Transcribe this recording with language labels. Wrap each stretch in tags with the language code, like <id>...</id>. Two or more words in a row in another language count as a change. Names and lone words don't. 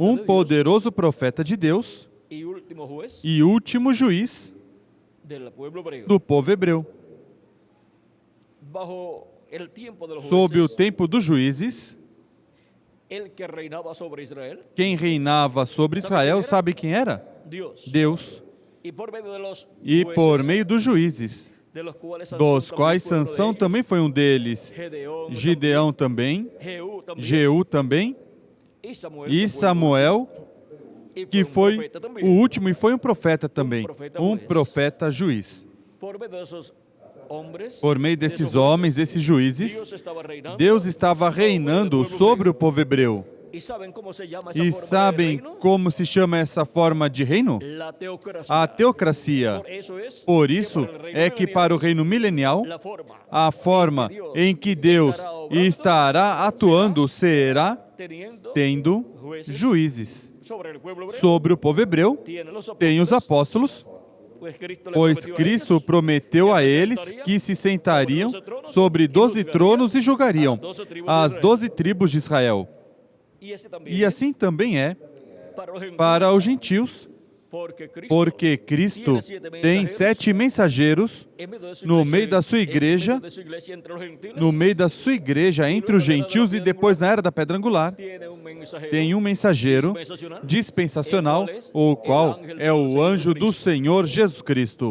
<pt>Um</pt> <es>de Dios</es> <pt>poderoso profeta de Deus</pt> <es>y último juez</es> <pt>e último juiz</pt> <es>del pueblo hebreo.</es> <pt>do povo hebreu.</pt> <es>Bajo el tiempo de los</es> <pt>Sob o</pt> <es>jueces,</es> <pt>tempo dos juízes,</pt> <es>el que reinaba sobre Israel,</es> <pt>quem reinava sobre Israel, sabe quem era?</pt> <es>Dios.</es> <pt>Deus.</pt> <es>Y por medio de los</es> <pt>E</pt> <es>jueces,</es> <pt>por meio dos juízes,</pt> <es>de los cuales</es> <pt>dos quais</pt> <es>también fue uno de</es> <pt>Sansão</pt> <es>ellos,</es> <pt>também foi um deles,</pt> <es>Gedeón,</es> <pt>Gideão também,</pt> <es>Jehú también,</es> <pt>Jeú também,</pt> <es>y Samuel,</es> <pt>e</pt> <es>que fue</es> <pt>Samuel,</pt> <es>y que un</es> <pt>foi</pt> <es>profeta también.</es> <pt>o último e foi um profeta também,</pt> <es>profeta</es> <pt>um juiz. profeta juiz.</pt> <es>Por medio de esos hombres,</es> <pt>Por meio</pt> <es>de esos</es> <pt>desses</pt> <es>jueces,</es> <pt>homens, desses juízes,</pt> <es>Dios estava reinando</es> <pt>Deus estava reinando sobre o povo hebreu.</pt> <es>¿Y saben cómo se llama esa</es> <pt>E</pt> <es>forma de</es> <pt>sabem</pt> <es>reino?</es> <pt>como se chama essa forma de reino?</pt> <es>La teocracia.</es> <pt>A teocracia. Por isso é que para o reino milenial,</pt> <es>la forma</es> <pt>a forma em que Deus estará atuando será</pt> <es>teniendo</es> <pt>tendo juízes.</pt> <es>sobre el pueblo hebreo,</es> <pt>Sobre o povo hebreu,</pt> <es>tiene los</es> <pt>tem os</pt> <es>apóstoles,</es> <pt>apóstolos Pois Cristo prometeu a eles que se sentariam sobre 12 tronos e julgariam as 12 tribos de Israel. E assim também é para os gentios, porque Cristo tem 7 mensageiros no meio da sua igreja, entre os gentios, e depois na era da pedra angular tem um mensageiro dispensacional, o qual é o anjo do Senhor Jesus Cristo.</pt>